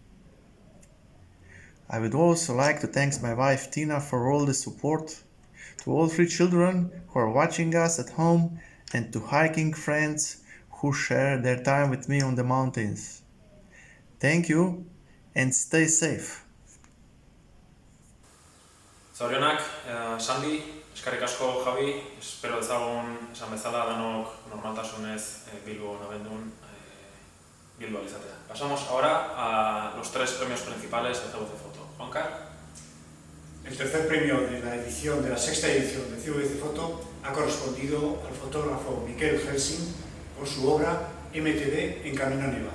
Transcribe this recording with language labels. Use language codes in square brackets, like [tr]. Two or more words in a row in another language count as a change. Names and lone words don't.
[en] I would also like to thank my wife Tina for all the support, to all 3 children who are watching us at home, and to hiking friends who share their time with me on the mountains. Thank you and stay safe. [eu] Zorionak, Sandy, eskerrik asko Javi, espero dezagun esan bezala danok normaltasunez Bilbo nabendun Bilbo izatea. [es] Pasamos ahora a los 3 premios principales de CVC Foto. Juancar. El tercer premio de la edición, de la sexta edición de CVC Foto ha correspondido al fotógrafo Miquel Helsing por su obra MTV en Camino Nevado.